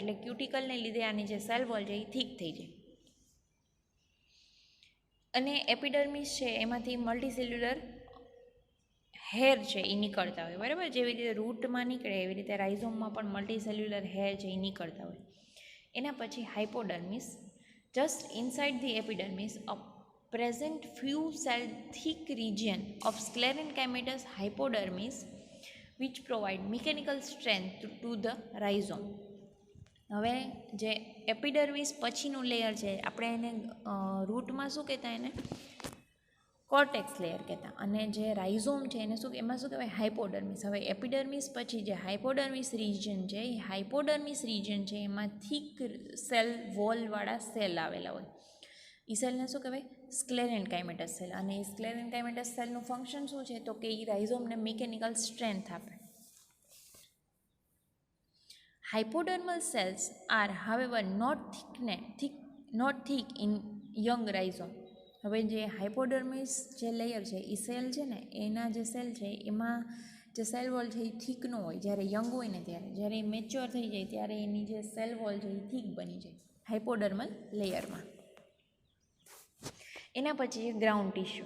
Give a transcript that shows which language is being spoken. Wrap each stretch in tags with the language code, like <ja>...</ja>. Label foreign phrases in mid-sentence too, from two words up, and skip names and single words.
<gu>એટલે ક્યુટિકલને લીધે આની જે</gu> <en>cell wall</en> <gu>છે એ થીક થઈ જાય. અને એપિડર્મિસ છે એમાંથી</gu> <en>multicellular hair</en> <gu>છે એ નીકળતા હોય. બરાબર? જેવી રીતે રૂટમાં નીકળે એવી રીતે રાઇઝોમમાં પણ</gu> <en>multicellular hair</en> <gu>છે એ નીકળતા હોય. એના પછી</gu> <en>હાઇપોડર્મિસ, just inside the epidermis a present few cell thick region of sclerenchymatous hypodermis which provide mechanical strength to the rhizome.</en> <gu>હવે જે એપિડર્મિસ પછીનું લેયર છે આપણે એને રૂટમાં શું કહેતા એને</gu> <en>cortex layer</en> <gu>કહેતા, અને જે રાઇઝોમ છે એને એમાં શું કહેવાય હાઇપોડર્મિસ. હવે એપિડર્મિસ પછી જે</gu> <en>hypodermis region</en> <gu>છે એ</gu> <en>hypodermis region</en> <gu>છે એમાં</gu> <en>thick cell wallવાળા</en> <gu>સેલ આવેલા હોય. એ સેલને શું કહેવાય</gu> <en>sclerenchymatous cell.</en> <gu>અને એ</gu> <en>sclerenchymatous cellનું</en> <gu>ફંક્શન શું છે તો કે એ રાઇઝોમને</gu> <en>mechanical strength</en> <gu>આપે.</gu> <en>Hypodermal cells are however not thick in young rhizome.</en> <gu>હવે જે હાઇપોડર્મિસ જે લેયર છે એ સેલ છે ને એના જે સેલ છે એમાં જે</gu> <en>cell wall</en> <gu>છે એ થીક ન હોય જ્યારે યંગ હોય ને ત્યારે. જ્યારે એ મેચ્યોર થઈ જાય ત્યારે એની જે</gu> <en>cell wall</en> <gu>છે એ થીક બની જાય</gu> <en>hypodermal layerમાં.</en> <gu>એના પછી</gu> <en>ground tissue.</en>